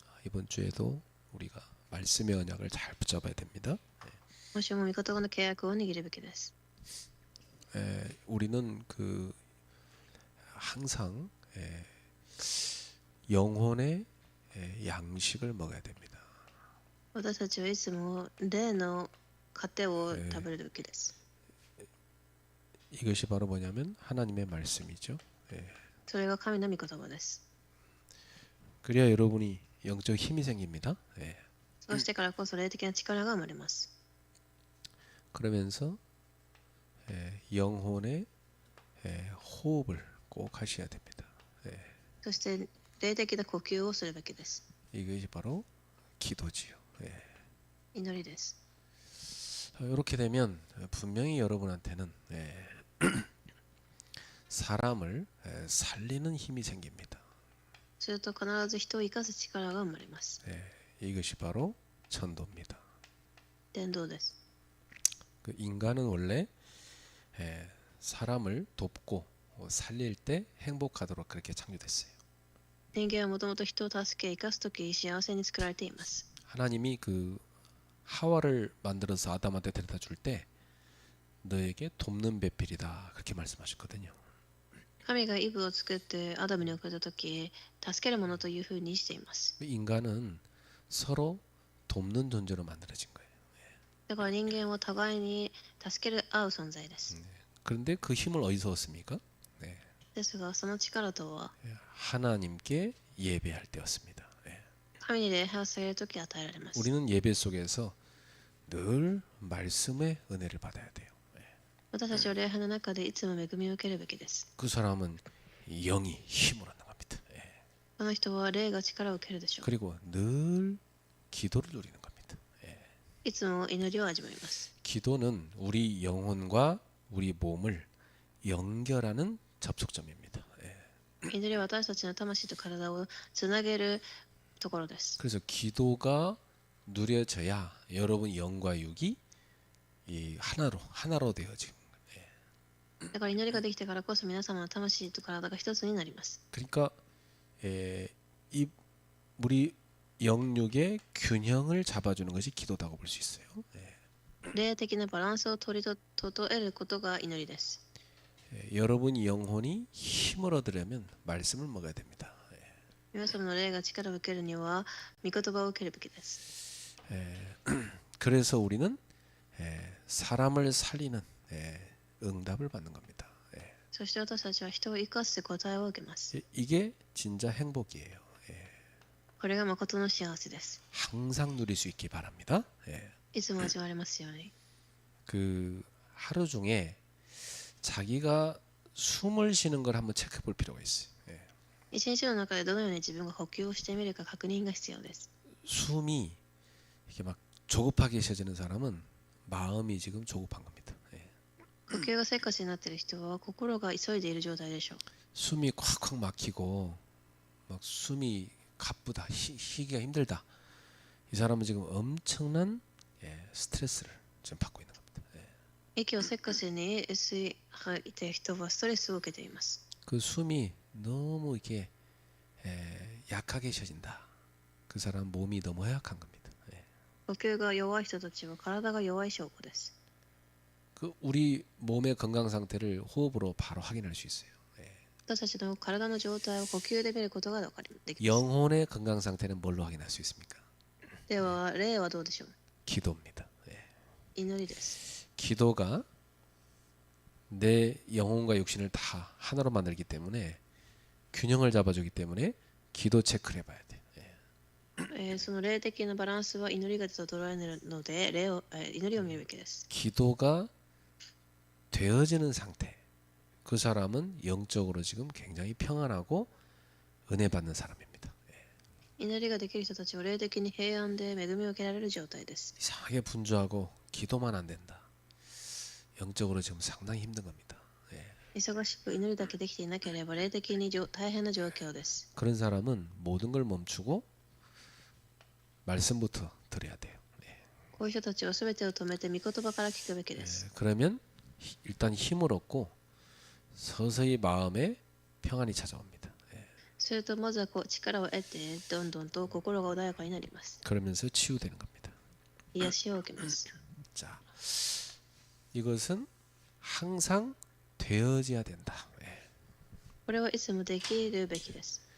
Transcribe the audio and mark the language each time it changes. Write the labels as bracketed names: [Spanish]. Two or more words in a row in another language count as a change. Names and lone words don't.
[Korean] 이번 주에도 우리가 말씀의 언약을 잘 붙잡아야 됩니다. [Japanese] 今週も御言葉の契約を握るべきです。 [Korean] 우리는 항상 영혼의 양식을 먹어야 됩니다. [Japanese] 私たちはいつも霊の糧を食べるべきです。 [Korean] 이것이 바로 뭐냐면 하나님의 말씀이죠. [Japanese] それが神の御言葉です。 [Korean] 그래야 여러분이 영적 힘이 생깁니다. [Japanese] そうしてからこそ霊的な力が生まれます。 [Korean] 그러면서 영혼의 호흡을 꼭 하셔야 됩니다. [Japanese] そして霊的な呼吸をするべきです。 [Korean] 이것이 바로 기도지요. [Japanese] 祈りです。 [Korean] 이렇게 되면 분명히 여러분한테는 사람을 살리는 힘이 생깁니다. [Japanese] すると必ず人を生かす力が生まれます。 [Korean] 이것이 바로 전도입니다. [Japanese] 伝道です。 [Korean] 그 인간은 원래 사람을 돕고 살릴 때 행복하도록 그렇게 창조됐어요. [Japanese] 人間はもともと人を助け生かすとき幸せに作られています。 [Korean] 하나님이 그 하와를 만들어서 아담한테 데려다 줄 때 너에게 돕는 배필이다 그렇게 말씀하셨거든요. [Japanese] 神がイブを作ってアダムに送ったとき、助けるものというふうにしています。 [Korean] 인간은 서로 돕는 존재로 만들어진 거예요. [Japanese] だから人間は互いに助け合う存在です。 [Korean] 그런데 그 힘을 어디서 얻습니까? [Japanese] ですが、その力とは [Korean] 하나님께 예배할 때였습니다. [Japanese] 神に礼拝をされるとき与えられます。 [Korean] 우리는 예배 속에서 늘 말씀의 은혜를 받아야 돼요. [Japanese] 私たちは礼拝の中でいつも恵みを受けるべきです。 [Korean] 그 사람은 영이 힘을 얻는 겁니다. [Japanese] この人は霊が力を受けるでしょう。 [Korean] 그리고 늘 기도를 누리는 겁니다. [Japanese] いつも祈りを味わいます。 [Korean] 기도는 우리 영혼과 우리 몸을 연결하는 접촉점입니다. [Japanese] 祈りは私たちの魂と体をつなげるところです。 [Korean] 그래서 기도가 누려져야 여러분 영과 육이 이 하나로 되어지는 거예요. [Japanese] だから祈りができてからこそ皆様の魂と体が一つになります。 [Korean] 그러니까 이 우리 영육의 균형을 잡아주는 것이 기도다고 볼 수 있어요. [Japanese] 霊的なバランスを取り整えることが祈りです。 [Korean] 여러분 영혼이 힘을 얻으려면 말씀을 먹어야 됩니다. [Japanese] 皆様の霊が力を受けるには御言葉を受けるべきです。 [Korean] 그래서 우리는 사람을 살리는 응답을 받는 겁니다. [Japanese] そして私たちは人を生かす答えを受けます。 [Korean] 이게 진짜 행복이에요. [Japanese] これが誠の幸せです。 [Korean] 항상 누릴 수 있기 바랍니다. [Japanese] いつも味わわれますように。 [Korean] 그 하루 중에 자기가 숨을 쉬는 걸 한번 체크해 볼 필요가 있어요. [Japanese] 一日の中でどのように自分が呼吸をしてみるか確認が必要です。 [Korean] 숨이 이렇게 막 조급하게 쉬어지는 사람은 마음이 지금 조급한 겁니다. [Japanese] 呼吸がせっかちになっている人は心が急いでいる状態でしょう。 [Korean] 숨이 콱콱 막히고 막 숨이 가쁘다, 쉬기가 힘들다. 이 사람은 지금 엄청난 스트레스를 지금 받고 있는 겁니다. [Japanese] 息をせっかちに吸い吐いている人はストレスを受けています。 [Korean] 그 숨이 너무 이렇게 약하게 쉬어진다. 그 사람 몸이 너무 허약한 겁니다. [Japanese] 呼吸が弱い人たちは体が弱い証拠です。 [Korean] 그 우리 몸의 건강 상태를 호흡으로 바로 확인할 수 있어요. [Japanese] 私たちの体の状態を呼吸で見ることができます。 [Korean] 영혼의 건강 상태는 뭘로 확인할 수 있습니까? [Japanese] では、霊はどうでしょう。 [Korean] 기도입니다. [Japanese] 祈りです。 [Korean] 기도가 내 영혼과 육신을 다 하나로 만들기 때문에 균형을 잡아주기 때문에 기도 체크를 해봐야 돼. [Japanese] その霊的なバランスは祈りが整えるので祈りを見るべきです。 [Korean] 기도가 되어지는 상태. 그 사람은 영적으로 지금 굉장히 평안하고 은혜 받는 사람입니다. [Japanese] 祈りができる人たちは霊的に平安で恵みを受けられる状態です。 [Korean] 이상하게 분주하고 기도만 안 된다. 영적으로 지금 상당히 힘든 겁니다. [Japanese] 忙しく祈りだけできていなければ霊的に大変な状況です。 [Korean] 그런 사람은 모든 걸 멈추고 말씀부터 들어야 돼요. [Japanese] こういう人たちは全てを止めて御言葉から聞くべきです。 [Korean] 그러면 일단 힘을 얻고 서서히 마음에 평안이 찾아옵니다. [Japanese] するとまずは力を得てどんどんと心が穏やかになります。 [Korean] 그러면서 치유되는 겁니다. [Japanese] 癒しを受けます。 [Korean] 자, 이것은 항상 되어져야 된다. 예. [Japanese] これはいつもできるべきです。